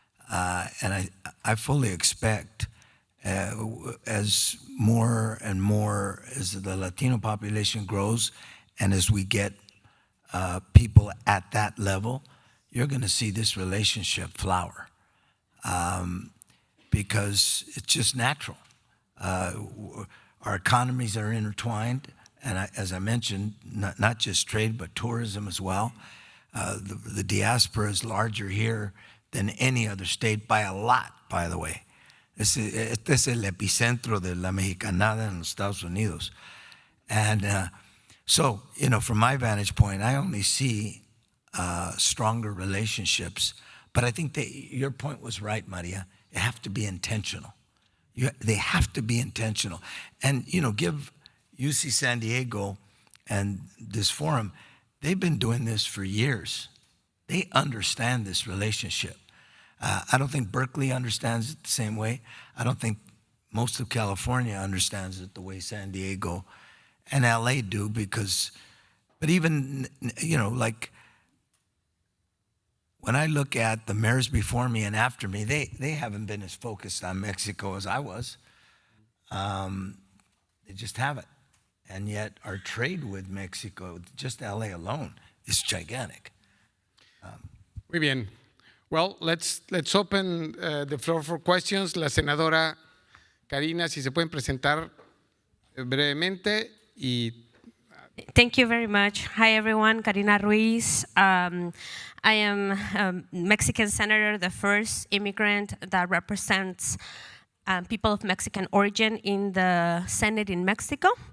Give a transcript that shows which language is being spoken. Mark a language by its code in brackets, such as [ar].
[en] And I fully expect as more and more as the Latino population grows and as we get people at that level, you're going to see this relationship flower because it's just natural. Our economies are intertwined, and as I mentioned, not just trade, but tourism as well. The diaspora is larger here than any other state by a lot, by the way. [es] Este es el epicentro de la mexicanada en los Estados Unidos. [en] And so, from my vantage point, I only see stronger relationships. But I think your point was right, Maria. They have to be intentional. They have to be intentional. And, give UC San Diego and this forum, they've been doing this for years. They understand this relationship. I don't think Berkeley understands it the same way. I don't think most of California understands it the way San Diego and LA do but even, like when I look at the mayors before me and after me, they haven't been as focused on Mexico as I was. They just haven't. And yet our trade with Mexico, just LA alone, is gigantic. [es] Muy bien. [en] Well, let's open the floor for questions. [es] La senadora Karina, si se pueden presentar brevemente y [en] Thank you very much. Hi, everyone. Karina Ruiz. I am a Mexican senator, the first immigrant that represents people of Mexican origin in the Senate in Mexico.